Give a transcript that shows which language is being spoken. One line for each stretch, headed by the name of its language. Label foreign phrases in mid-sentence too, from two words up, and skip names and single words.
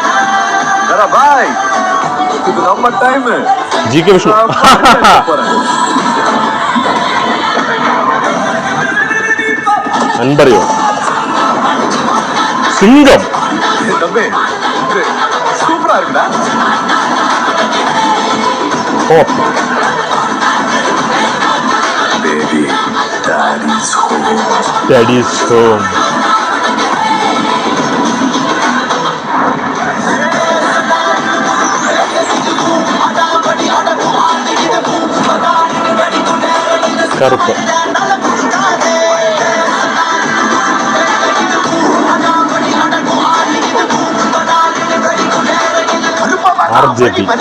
Malayalam: GK വിഷ്ണു. അൻപറിയോ സിംഗം.
Tamil: சூப்பரா இருக்குடா. ஓ
English: baby, daddy's home. Daddy's home.
Tamil: கருப்பு RJB.